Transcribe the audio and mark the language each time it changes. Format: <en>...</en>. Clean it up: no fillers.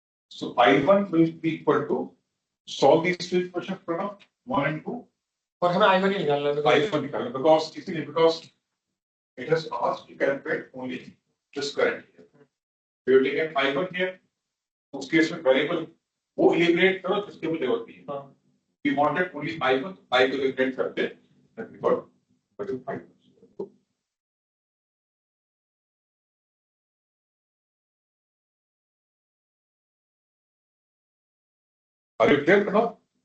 <en>So I1 will be equal to solve these two equations from 1 and 2.</en> <hi>और हमें I1 ही निकालना है.</hi> <en>I1</en> <hi>निकालना</hi> <en>because it has asked to calculate only this current here. We have taken I1 here.</en> <hi>उस case में variable वो eliminate करो जिसके भी जरूरत नहीं है.</hi> <en>We wanted only I1, I</en> <hi>को एलिमिनेट करते</hi> <en>that we got 25. Are you clear now?</en>